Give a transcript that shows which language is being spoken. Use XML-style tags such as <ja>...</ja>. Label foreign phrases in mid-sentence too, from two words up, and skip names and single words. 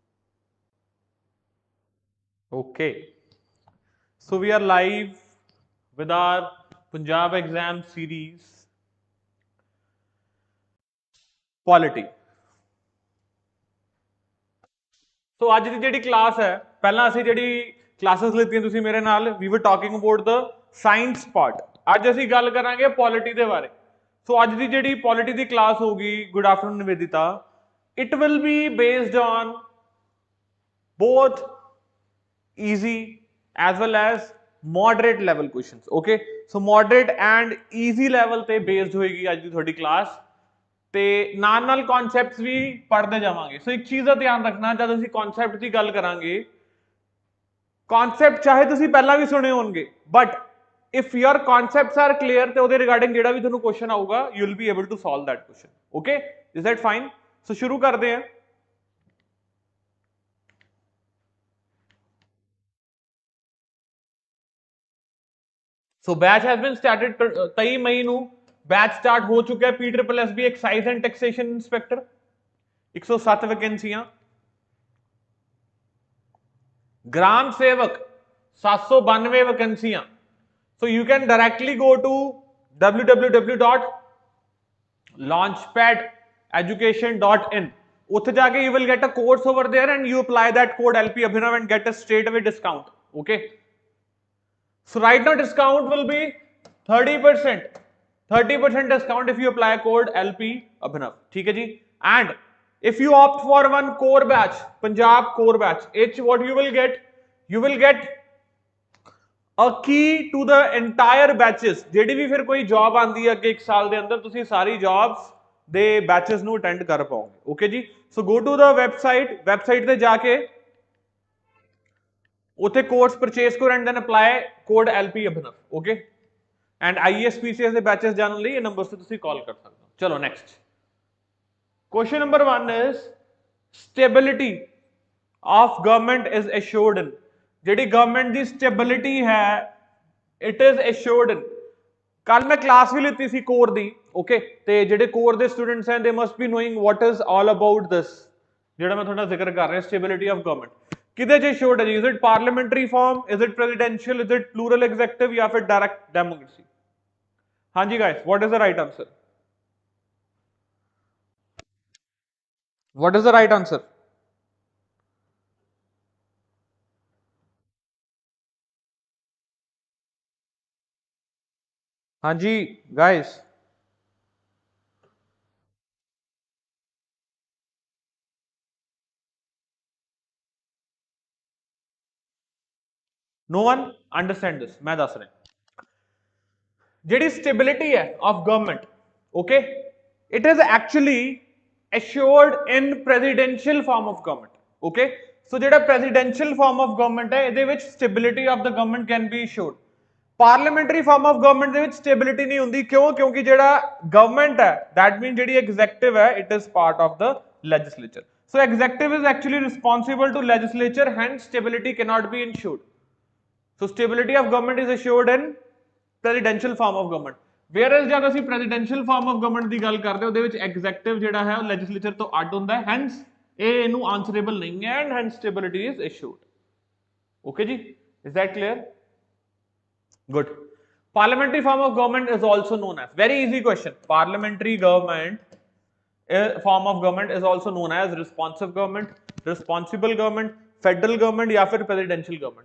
<en>Okay. So we are live with our Punjab exam series, Polity.</en> <pa>So</pa> <hi>आज की</hi> <pa>ਜਿਹੜੀ क्लास है, पहला ਅਸੀਂ ਜਿਹੜੀ क्लासेस ਲਿੱਤੀਆਂ ਤੁਸੀਂ ਮੇਰੇ ਨਾਲ,</pa> <en>we were talking about the science part.</en> <pa>ਅੱਜ ਅਸੀਂ ਗੱਲ ਕਰਾਂਗੇ पॉलिटी ਦੇ ਬਾਰੇ. ਸੋ ਅੱਜ ਦੀ ਜਿਹੜੀ पॉलिटी ਦੀ क्लास होगी,</pa> <en>good afternoon निवेदिता, it will be based on both easy as well as moderate level questions. Okay, so moderate and easy level</en> <pa>ਤੇ based ਹੋਏਗੀ ਅੱਜ ਦੀ ਤੁਹਾਡੀ क्लास ਤੇ ਨਾਲ ਨਾਲ ਕਨਸੈਪਟਸ ਵੀ ਪੜ੍ਹਦੇ ਜਾਵਾਂਗੇ. ਸੋ ਇੱਕ ਚੀਜ਼ ਦਾ ਧਿਆਨ ਰੱਖਣਾ, ਜਦ ਅਸੀਂ ਕਨਸੈਪਟ ਦੀ ਗੱਲ ਕਰਾਂਗੇ, ਕਨਸੈਪਟ ਚਾਹੇ ਤੁਸੀਂ ਪਹਿਲਾਂ ਵੀ ਸੁਣੇ ਹੋਣਗੇ, ਬਟ</pa> <en>if your concepts are clear</en> <pa>ਤੇ ਉਹਦੇ ਰਿਗਾਰਡਿੰਗ ਜਿਹੜਾ ਵੀ ਤੁਹਾਨੂੰ ਕੁਐਸਚਨ ਆਊਗਾ,</pa> <en>you will be able to solve that question. Okay, is that fine? So</en> <pa>ਸ਼ੁਰੂ ਕਰਦੇ ਹਾਂ.</pa> <en>So batch has been started 23</en> <pa>ਮਈ ਨੂੰ</pa> <hi>बैच स्टार्ट हो चुका है. PSSSB</hi> <en>excise and taxation inspector</en> <hi>107 वैकेंसियां. ग्राम सेवक 792 वैकेंसियां.</hi> <en>So you can directly go to www.launchpadeducation.in.</en> <pa>ਉੱਥੇ ਜਾ ਕੇ</pa> <en>you will get a course over there and you apply that code LP Abhinav and get a straight away discount. Okay. So right now discount will be 30%. 30% discount if you apply code LP Abhinav.</en> <hi>ठीक है जी.</hi> <en>And if you opt for one core batch, Punjab core batch, what you will get a key to the entire batches.</en> <pa>ਜਿਹੜੀ ਵੀ ਫਿਰ ਕੋਈ ਜੌਬ ਆਂਦੀ ਹੈ ਅੱਗੇ ਇੱਕ ਸਾਲ ਦੇ ਅੰਦਰ, ਤੁਸੀਂ ਸਾਰੀ ਜੌਬਸ ਦੇ ਬੈਚਸ ਨੂੰ ਅਟੈਂਡ ਕਰ ਪਾਓਗੇ.</pa> <en>ਓਕੇ ਜੀ. so go to the website</en> <pa>ਤੇ ਜਾ ਕੇ ਉੱਥੇ ਕੋਰਸ ਪਰਚੇਸ ਕਰੋ</pa> <en>and then apply code LP Abhinav. ਓਕੇ.</en> <pa>एंड IES PCS ਦੇ ਬੈਚਸ ਜਾਣਨ ਲਈ ਇਹ ਨੰਬਰਸ ਤੇ ਤੁਸੀਂ ਕਾਲ ਕਰ ਸਕਦੇ ਹੋ.</pa> <en>ਚਲੋ next question number 1 is stability of government is assured in.</en> <pa>ਜਿਹੜੀ ਗਵਰਨਮੈਂਟ ਦੀ ਸਟੇਬਿਲਿਟੀ ਹੈ,</pa> <en>it is assured in.</en> <pa>ਕੱਲ ਮੈਂ ਕਲਾਸ ਵੀ ਲਿੱਤੀ ਸੀ ਕੋਰ ਦੀ. ਓਕੇ, ਤੇ ਜਿਹੜੇ ਕੋਰ ਦੇ ਸਟੂਡੈਂਟਸ ਹਨ,</pa> <en>they must be knowing what is all about this</en> <pa>ਜਿਹੜਾ ਮੈਂ ਤੁਹਾਡਾ ਜ਼ਿਕਰ ਕਰ ਰਿਹਾ,</pa> <en>stability of government.</en> <pa>ਕਿਹਦੇ ਚ assured ਹੈ ਜੀ?</pa> <en>is it parliamentary form, is it presidential, is it plural executive</en> <pa>ਜਾਂ ਫਿਰ</pa> <en>direct democracy?</en> <hi>हाँ जी</hi> <en>guys, what is the right answer? What is the right answer?</en> <hi>हाँ जी</hi> <en>guys, no one understand this.</en> <pa>ਮੈਂ ਦੱਸ ਰਿਹਾ.</pa> <en>ਜਿਹੜੀ stability है of government, okay, it is actually assured in presidential form of government. Okay, so ਜਿਹੜਾ presidential form of government ਹੈ,</en> <pa>ਇਹਦੇ ਵਿੱਚ</pa> <en>stability of the government can be assured. parliamentary form of government</en> <pa>ਦੇ ਵਿੱਚ stability ਨਹੀਂ ਹੁੰਦੀ. ਕਿਉਂ? ਕਿਉਂਕਿ ਜਿਹੜਾ government ਹੈ,</pa> <en>that means ਜਿਹੜੀ executive ਹੈ, it is part of the legislature. So executive is actually responsible to legislature, hence stability cannot be ensured. So stability of government is assured in presidential form of government.</en> <pa>Whereas जब ਅਸੀਂ</pa> <en>presidential form of government</en> <pa>ਦੀ ਗੱਲ ਕਰਦੇ, ਉਹਦੇ ਵਿੱਚ executive ਜਿਹੜਾ ਹੈ ਉਹ legislature ਤੋਂ ਅੱਡ ਹੁੰਦਾ ਹੈ, hence ਇਹ ਇਹਨੂੰ answerable ਨਹੀਂ ਹੈ</pa> <en>and hence stability is assured. Okay जी, is that clear? Good. Parliamentary form of government is also known as, very easy question, parliamentary government form of government is also known as responsive government, responsible government, federal government</en> <hi>या फिर</hi> <en>presidential government.</en>